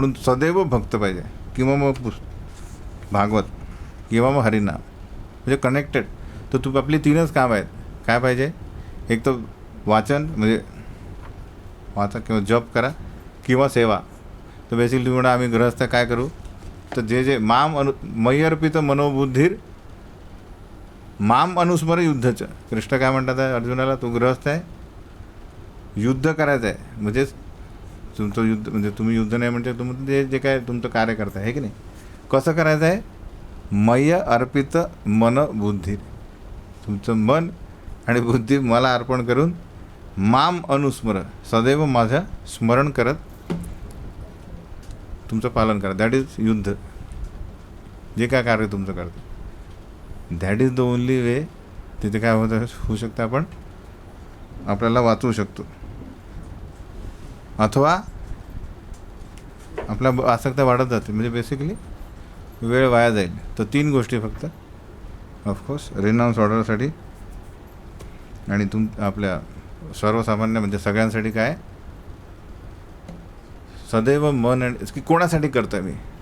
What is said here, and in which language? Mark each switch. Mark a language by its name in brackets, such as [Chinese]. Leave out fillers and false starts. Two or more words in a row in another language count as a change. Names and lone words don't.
[Marathi] म्हणून सदैव भक्त पाहिजे, किंवा मग भागवत, किंवा मग हरिनाम, म्हणजे कनेक्टेड. तर तू आपली तीनच काम आहेत. काय पाहिजे, एक तर वाचन, म्हणजे वाचा किंवा जप करा, किंवा सेवा. तर बेसिकली म्हणा आम्ही गृहस्थ काय करू, तर जे [Sanskrit] मयी अर्पित मनोबुद्धीर माम अनुस्मर युद्धचं. [Marathi] कृष्ण काय म्हणतात आहे अर्जुनाला, तू गृहस्थ आहे, युद्ध करायचं आहे. म्हणजेच तुमचं युद्ध, म्हणजे तुम्ही युद्ध नाही म्हणजे तुम्ही जे काय तुमचं कार्य करताय, हे की नाही. कसं करायचं आहे, [Sanskrit] मय्य अर्पित [Marathi] मन बुद्धी, तुमचं मन आणि बुद्धी मला अर्पण करून [Sanskrit] माम अनुस्मर, [Marathi] सदैव माझं स्मरण करत तुमचं पालन करा. [English] that is [Marathi] युद्ध. जे काय कार्य तुमचं करतं, [English] That is the only way. तिथे काय होऊ शकतं, आपण आपल्याला वाचवू शकतो, अथवा आपल्या आसक्ती वाढत जाते. म्हणजे बेसिकली वेळ वाया जाईल. तर तीन गोष्टी फक्त, of course renounce ऑर्डरसाठी आणि आपल्या सर्वसामान्य म्हणजे सगळ्यांसाठी काय, सदैव मन आणि की कोणासाठी करतो आहे मी.